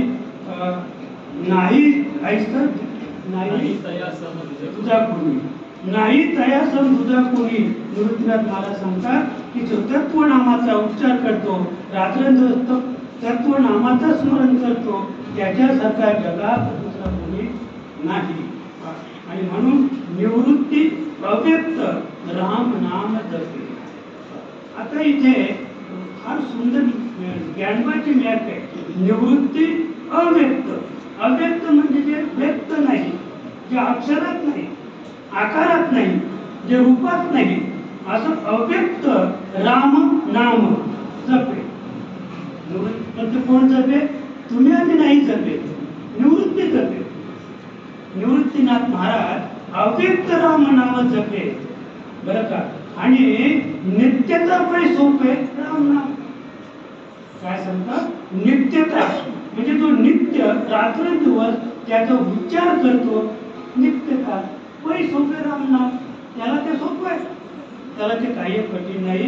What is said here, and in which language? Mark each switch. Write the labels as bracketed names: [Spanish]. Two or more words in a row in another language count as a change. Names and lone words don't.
[Marathi] नाही ऐसत नाही तुझा कोणी, नाही तया सम तुझा कोणी. गुरुनाथ महाराज सांगतात की जो तत्वनामाचा उच्चार करतो, रात्रंदिवस तत्वनामाचं स्मरण करतो, त्याच्यासारखा जगात दुसरा कोणी नाही. आणि म्हणून निवृत्ती अव्यक्त राम नाम जपे. आता इथे फार सुंदर ज्ञानवाची मॅप आहे. निवृत्ती अव्यक्त. अव्यक्त म्हणजे जे व्यक्त नाही, जे अक्षरात नाही, आकारात नाही, जे रूपात नाही, असं अव्यक्त राम नाम जपे. म्हणजे कोण जपे? तुम्ही आम्ही नाही जपे, निवृत्ती जपे. निवृत्तीनाथ महाराज अव्यक्त राम नाम जपे बरं का. आणि नित्यता पण सोपे राम नाम. काय सांगतात? नित्यता म्हणजे जो नित्य रात्रंदिवस त्याचा उच्चार करतो, नित्यता पै सोपे राम नाम. त्याला ते सोपं आहे, त्याला ते काही कठीण नाही.